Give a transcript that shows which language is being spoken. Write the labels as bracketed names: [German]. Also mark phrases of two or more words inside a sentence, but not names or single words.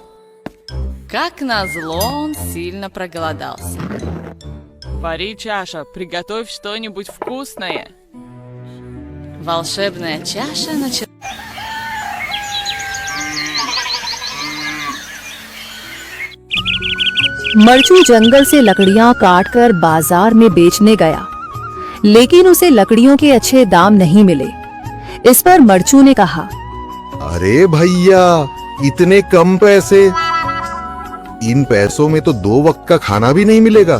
[Russian] Как назло, он сильно проголодался. Вари, чаша, приготовь что-нибудь вкусное. Волшебная чаша начала... [Hindi] मरचू जंगल से लकड़ियां काटकर बाजार में बेचने गया, लेकिन उसे लकड़ियों के अच्छे दाम नहीं मिले। इस पर मरचू ने कहा, अरे भैया, इतने कम पैसे? इन पैसों में तो 2 वक्त का खाना भी नहीं मिलेगा।